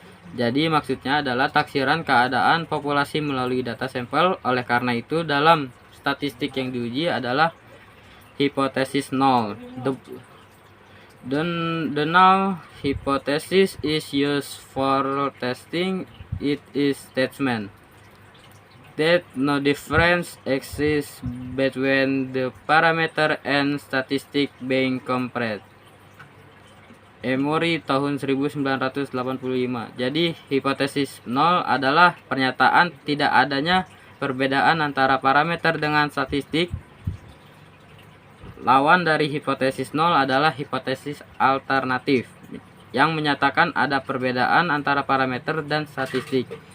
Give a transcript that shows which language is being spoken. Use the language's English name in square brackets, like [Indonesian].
[Indonesian] Jadi maksudnya adalah taksiran keadaan populasi melalui data sampel. Oleh karena itu dalam statistik yang diuji adalah hipotesis nol. [English] The null hypothesis is used for testing. It is statement that no difference exists between the parameter and statistic being compared. [Indonesian] Emory tahun 1985. Jadi hipotesis nol adalah pernyataan tidak adanya perbedaan antara parameter dengan statistik. Lawan dari hipotesis nol adalah hipotesis alternatif yang menyatakan ada perbedaan antara parameter dan statistik.